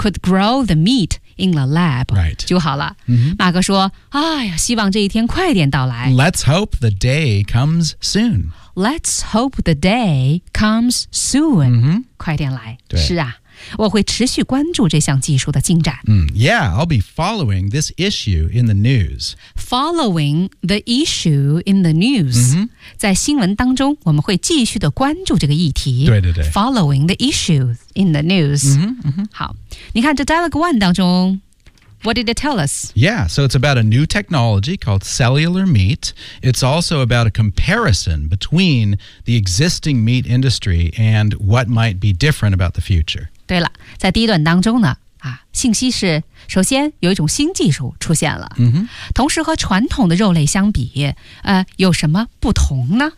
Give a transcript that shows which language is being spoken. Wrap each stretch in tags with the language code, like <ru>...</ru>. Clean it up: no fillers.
<en>We could grow the meatIn the lab,、 right.</en> <zh>就好了。 Mm-hmm. 马哥说，哎呀，希望这一天快点到来。</zh> <en>Let's hope the day comes soon. Let's hope the day comes soon.、 Mm-hmm.</en> <zh>快点来。对，是啊，我会持续关注这项技术的进展。 Mm.</zh> <en>Yeah, I'll be following this issue in the news. Following the issue in the news.、 Mm-hmm.</en> <zh>在新闻当中，我们会继续的关注这个议题。对对对。</zh> <en>Following the issue in the news. Mm-hmm, mm-hmm.</en> <zh>好。你看这</zh> <en>Dialogue 1</en> <zh>当中</zh> <en>What did it tell us? Yeah, so it's about a new technology called cellular meat. It's also about a comparison between the existing meat industry and what might be different about the future.</en> <zh>对了在第一段当中呢、啊、信息是首先有一种新技术出现了、 mm-hmm. 同时和传统的肉类相比、有什么不同呢</zh>